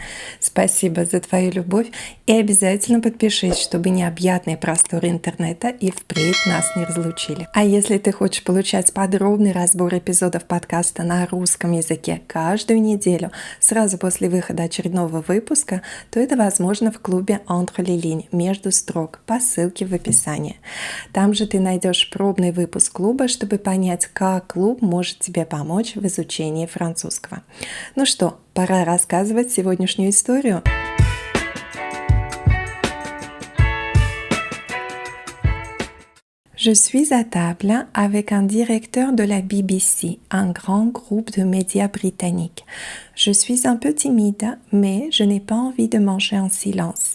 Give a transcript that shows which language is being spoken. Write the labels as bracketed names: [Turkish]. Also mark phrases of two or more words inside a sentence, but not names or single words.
[Russian] Спасибо за твою любовь и обязательно подпишись, чтобы необъятные просторы интернета и впредь нас не разлучили. А если ты хочешь получать подробный разбор эпизодов подкаста на русском языке каждую неделю, сразу после выхода очередного выпуска, то это возможно в клубе Entre les lignes, между строк, по ссылке в описании. Там же ты найдешь пробный выпуск клуба, чтобы понять, как клуб может тебе помочь в изучении французского. Ну что, пора рассказывать сегодняшнюю историю. [French] Je suis à table avec un directeur de la BBC, un grand groupe de médias britanniques. Je suis un peu timide, mais je n'ai pas envie de manger en silence.